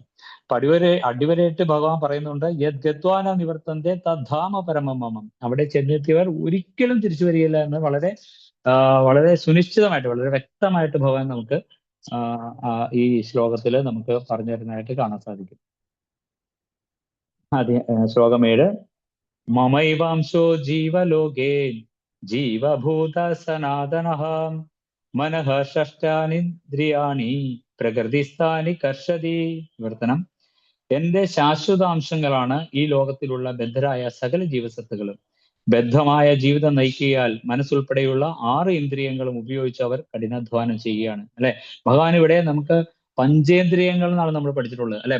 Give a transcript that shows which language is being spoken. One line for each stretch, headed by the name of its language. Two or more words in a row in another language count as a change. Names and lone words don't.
Malayalam: അപ്പൊ അടിവരയിട്ട് ഭഗവാൻ പറയുന്നുണ്ട്,
Sanskrit: യത് ഗത്വാന നിവർത്തന്റെ തദ്ധാമ പരമമം.
Malayalam: അവിടെ ചെന്നെത്തിയവർ ഒരിക്കലും തിരിച്ചു വരികയില്ല എന്ന് വളരെ സുനിശ്ചിതമായിട്ട്, വളരെ വ്യക്തമായിട്ട് ഭഗവാൻ നമുക്ക് ഈ ശ്ലോകത്തിൽ നമുക്ക് പറഞ്ഞു തരുന്നതായിട്ട് കാണാൻ സാധിക്കും. ശ്ലോകം 7.
Sanskrit: മമൈവാംശോ ജീവലോകേ ജീവഭൂത സനാതനഃ മനഃ ഷഷ്ടാനിന്ദ്രിയാണി പ്രകൃതിസ്ഥാനി കർഷതി.
Malayalam: വിവർത്തനം: എന്റെ ശാശ്വതാംശങ്ങളാണ് ഈ ലോകത്തിലുള്ള ബദ്ധരായ സകല ജീവസത്തുകളും. ബദ്ധമായ ജീവിതം നയിക്കിയാൽ മനസ്സുൾപ്പെടെയുള്ള 6 ഇന്ദ്രിയങ്ങളും ഉപയോഗിച്ച് അവർ കഠിനാധ്വാനം ചെയ്യുകയാണ്, അല്ലെ? ഭഗവാൻ ഇവിടെ നമുക്ക് പഞ്ചേന്ദ്രിയങ്ങൾ എന്നാണ് നമ്മൾ പഠിച്ചിട്ടുള്ളത്, അല്ലെ?